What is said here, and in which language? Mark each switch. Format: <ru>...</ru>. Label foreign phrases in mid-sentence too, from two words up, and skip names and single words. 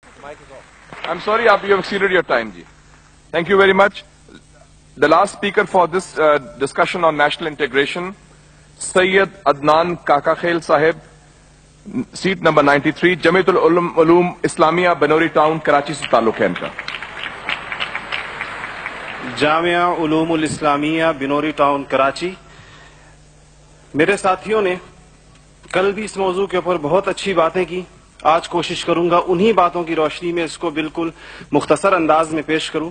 <en>I'm sorry, you have exceeded your time, ji. Thank you very much. The last speaker for this discussion on national integration, Sayyid Adnan Kakakhail Sahib, seat number 93,</en> <ur>Jamiatul Ulum Islamia, Banori Town, Karachi سے تعلق ہے ان کا. جامعہ علوم الاسلامیہ بنوری ٹاؤن کراچی. میرے ساتھیوں نے کل بھی اس موضوع کے اوپر بہت اچھی باتیں کی. آج کوشش کروں گا انہی باتوں کی روشنی میں اس کو بالکل مختصر انداز میں پیش کروں.</ur>